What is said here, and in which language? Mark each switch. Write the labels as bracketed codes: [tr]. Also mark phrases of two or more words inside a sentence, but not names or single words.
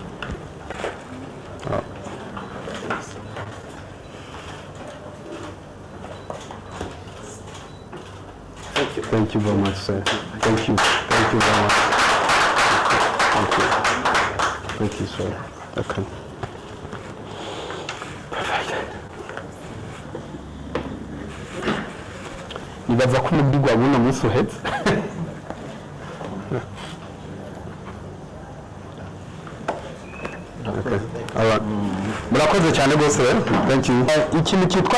[en] Thank you. Thank you very much, sir. Thank you. Thank you very much. Thank you. Thank you, sir. Okay. [rn] nibaza ko umubwirwa buno munsi uhetse murakoze cyane rwose ikintu cyitwa